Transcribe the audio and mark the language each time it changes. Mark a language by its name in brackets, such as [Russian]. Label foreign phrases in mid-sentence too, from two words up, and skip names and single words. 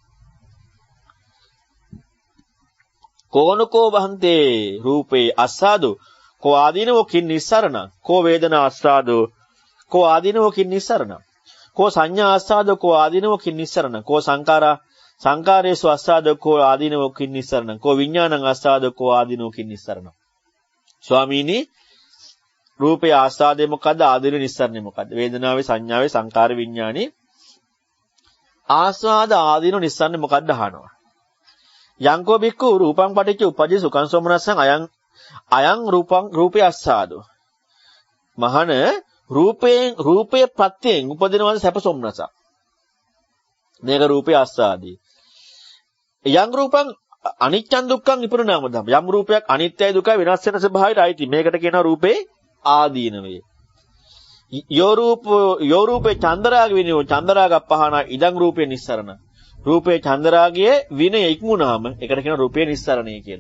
[Pali] කෝනකෝ වහන්තේ රූපේ අස්සාදු කෝ ආදීනෝ කින් නිස්සරණ කෝ වේදනා අස්සාදු කෝ ආදීනෝ කින් නිස්සරණ කෝ සංඥා අස්සාදු කෝ ආදීනෝ කින් නිස්සරණ කෝ සංකාරේසු අස්සාදු කෝ ආදීනෝ කින් නිස්සරණ කෝ විඥානං අස්සාදු කෝ ආදීනෝ කින් නිස්සරණ. [Sinhala] ස්වාමීනි රූපේ ආස්වාදේ මොකද්ද? ආදීන නිස්සරණේ මොකද්ද? වේදනාවේ සංඥාවේ සංකාර විඥානේ ආස්වාද ආදීන නිස්සරණේ මොකද්ද අහනවා. [Pali] යංකෝ බික්කු රූපං පටිච්ච උපජ්ජ සුඛං සෝමනස්සං අයං රූපේ අස්සාදෝ. [Sinhala] මහණ රූපේ ප්‍රත්‍යයෙන් උපදිනවද සැප සොම්නසක්. මේක රූපේ අස්සාදී. [Pali] යං රූපං අනිච්චං දුක්ඛං විපරිණාම ධම්ම. [Sinhala] යම් රූපයක් අනිත්‍යයි දුකයි වෙනස් වෙන ස්වභාවයයි අයිති. මේකට කියනවා රූපේ ආදීනවේ. [Pali] යෝ රූපේ චන්දරාග විනෝ චන්දරාග පහන ඉදං රූපේ නිස්සරණ. [Sinhala] රූපේ චන්දරාගයේ විනය ඉක්මුණාම ඒකට කියන රූපේ නිස්සරණය කියලා.